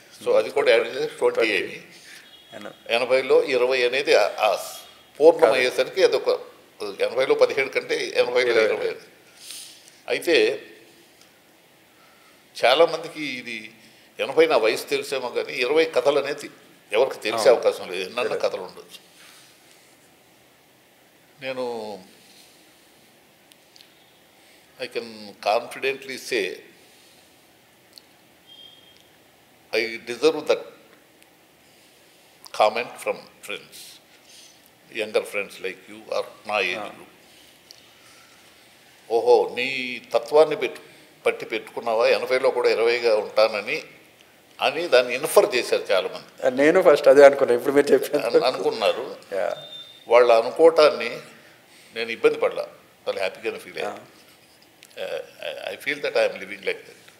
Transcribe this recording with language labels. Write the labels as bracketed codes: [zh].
[te] So అది కూడా add చేసి 20 అయింది. 80లో 20 అనేది పూర్ణం అయ్యేసరికి అదొక 80లో 17 కంటే 80లో 20. అయితే చాలామందికి ఇది 80 నా వయసు తెలిసేమో కానీ 20 కథలు అనేది ఎవరికి తెలిసే అవకాశం లేదు. ఎన్నన్న కథలు ఉండొచ్చు. [en] నేను I can confidently say I deserve that comment from friends, younger friends like you or my age group. [te] ఓహో నీ తత్వాన్ని పట్టి పెట్టుకున్నావా 80లో కూడా 20గా ఉంటానని అని దాన్ని ఇన్ఫర్ చేశారు చాలామంది. నేను ఫస్ట్ అదే అనుకున్నా, ఇప్పుడు మీరు చెప్పారు అనుకున్నారు. వాళ్ళు అనుకోవటాన్ని నేను ఇబ్బంది పడలా, వాళ్ళు హ్యాపీగానే ఫీల్ అయ్యాను. [en] I feel that I am living like that.